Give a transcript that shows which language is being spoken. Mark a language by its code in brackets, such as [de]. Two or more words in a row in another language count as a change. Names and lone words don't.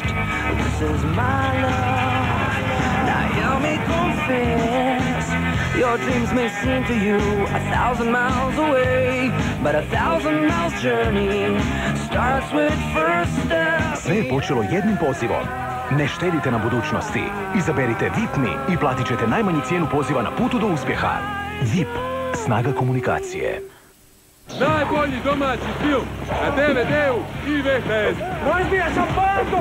[en] This is my love. Now hear me confess. Your dreams may seem to you 1,000 miles away, but 1,000 miles journey starts with first steps. [hr] Sve je počelo jednim pozivom. Ne štedite na budućnosti. Izaberite VIP Me i platit ćete najmanju cijenu poziva na putu do uspjeha. VIP. Snaga komunikacije. Najbolji domaći film na DVD-u i VHS. Razbija sam bandu!